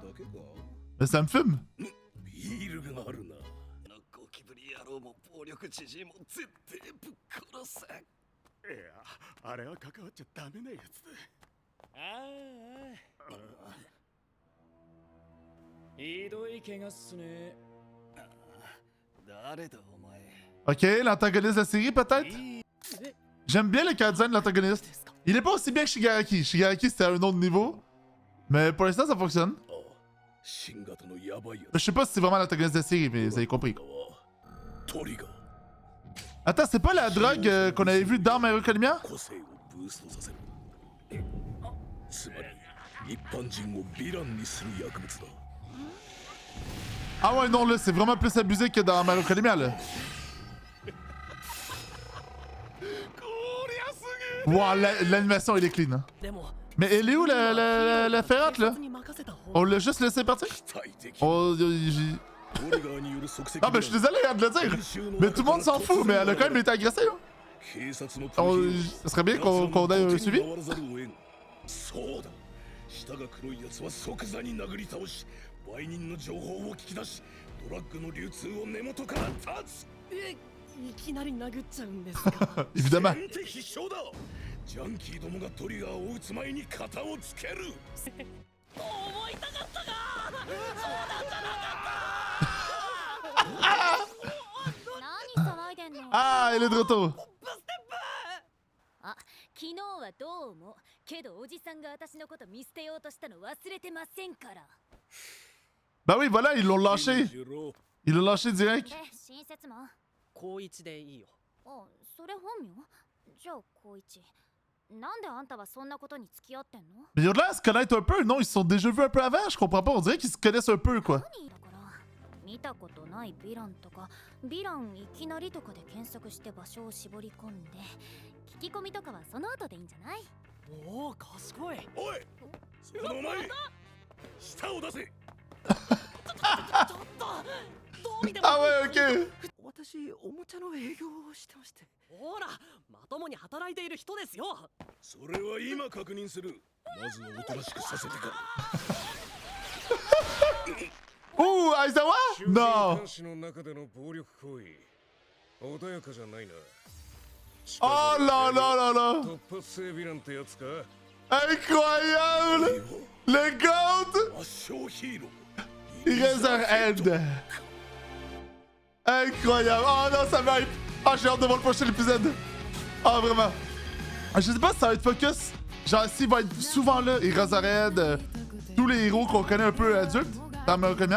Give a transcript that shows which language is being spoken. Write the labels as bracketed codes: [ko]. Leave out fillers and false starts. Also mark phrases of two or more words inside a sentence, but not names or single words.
[ja] だけか [fr] Mais ça me fume. [ja] ビールがあるなゴキブリ野郎も暴力じじいも絶対ぶっ殺せ。いや、あれは関わっちゃダメなやつだ。ひどい怪我っすね。誰だお前。 [fr] Ok, l'antagoniste de la série peut-être? J'aime bien le [en] character design [fr] de l'antagoniste. Il est pas aussi bien que Shigaraki. Shigaraki c'était à un autre niveau. Mais pour l'instant ça fonctionne. [ja] 新型のヤバいや [fr] Je sais pas si c'est vraiment l'antagoniste de la série, mais vous avez compris. [ja] つトリガー [fr] Attends, c'est pas la drogue qu'on avait vue dans My Hero Academia? [ja] 個性をブーストさせるつまり一般人をヴィランにする薬物だ [fr] Ah ouais, non, là, c'est vraiment plus abusé que dans My Hero Academia, là. Wow, l'animation, elle est clean, hein. [ja] でも [fr] Mais elle est où, la ferrante, là? [ja] 警察に任せた方 [fr] On l'a juste laissé partir? [ja] 期待的 [fr] On... [ja] トリガーによる即席 [fr] Ah, ben, je suis désolé hein, de le dire. Mais tout le monde s'en fout, mais elle a quand même été agressée, là. [ja] 警察の [fr] Ça serait bien qu'on ait un suivi. [ja] そうだ舌が黒いやつは即座に殴り倒し売人の情報を聞き出しドラッグの流通を根元から断ついきなり殴っちゃうんですか [fr] Évidemment. [ja] 先手必勝だジャンキーどもがトリガーを撃つ前に型をつける思いたかったか何騒いでんの [fr] Ah, elle est de retour. [ja] あ、昨日はどうもけどおじさんが私のこと見捨てようとしたの忘れてませんから [fr] Bah oui, voilà, ils l'ont lâché. [ja] しろ [fr] Ils l'ont lâché direct. [ja] で、親切マン高一でいいよあ、それ本名じゃあ高一なんであんたはそんなことに付き合ってんの [fr] Mais ils ont l'air de se connaître un peu, non? Ils se sont déjà vus un peu avant, je comprends pas. On dirait qu'ils se connaissent un peu, quoi. [ja] 何だから見たことないヴィランとかヴィランいきなりとかで検索して場所を絞り込んで聞き込みとかはその後でいいんじゃない？おお賢いおいその前舌を出せちょっとどう見ても [fr] Ah ouais, ok. [ja] 私おもちゃの営業をしてましてほらまともに働いている人ですよそれは今確認するまずはおとなしくさせてから [fr] Ouh, Aizawa? Non. [ja] 監視の中での暴力行為穏やかじゃないな [fr] Oh là là là là. [ja] 突発性ヴィランってやつか [fr] Incroyable. Le GOAT. [ja] 圧勝ヒーロー [fr] Il reste un head. Incroyable. Oh non, ça va être... Ah, j'ai hâte de voir le prochain épisode. Ah, vraiment. Je sais pas si ça va être focus. Genre, s'il va être souvent là, et Razared, tous les héros qu'on connaît un peu adultes, dans My Hero Academia.